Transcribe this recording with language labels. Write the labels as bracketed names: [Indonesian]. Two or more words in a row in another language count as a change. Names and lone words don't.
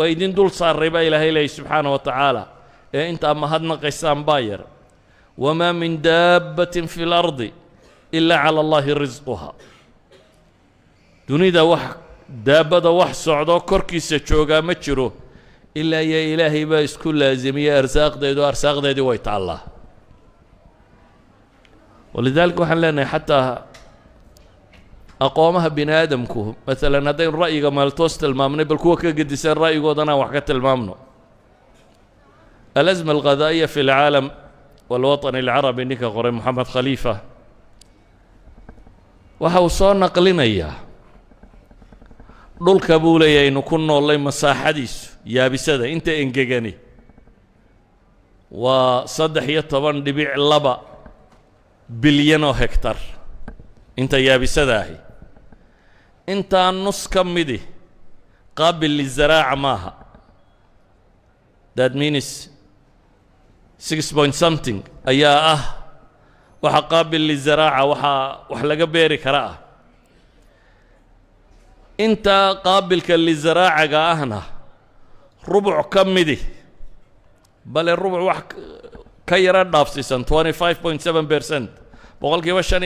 [Somali] idin dul saaray baa ilaahay leeyahy [Arabic] سبحانه وتعالى [Somali] ee intaa mahadnaqaysaan baa yar [Arabic] وما من دابة في الأرض إلا على الله رزقها [Somali] dunida wax daabada wax socdo korkiisa joogaa ma jiro ilaa iyo ilaahay baa isku laazimiyey arsaaqdeedu way taallaa walidaalika waxaan leenahay xataa aqoomaha bini aadamku maalan haddaynu ra'yiga maaltoos tilmaamnay bal kuwa ka gedisan ra'yigoodana wax ka tilmaamno [Arabic] الأزمة الغذائية في العالم والوطن العربي [Somali] ninka qoray محمد خليفة waxa uu soo naqlinayaa dhulka buu leeyahay inuu ku noolay masaaxadiisu yaabisada inta engegani waa 13.2 bilyan oo hektar inta yaabisada ahi intaa nus ka midi [Arabic] قابل للزراعة [Somali] maaha [English] that means 6 point something [Somali] ayaa ah waxa [Arabic] قابل للزراعة [Somali] wax laga beeri kara ah inta qaabilka lizaraacaga ahna rubuc ka midi bale rubuc wax ka yara dhaafsiisan 25.7% boqolkiiba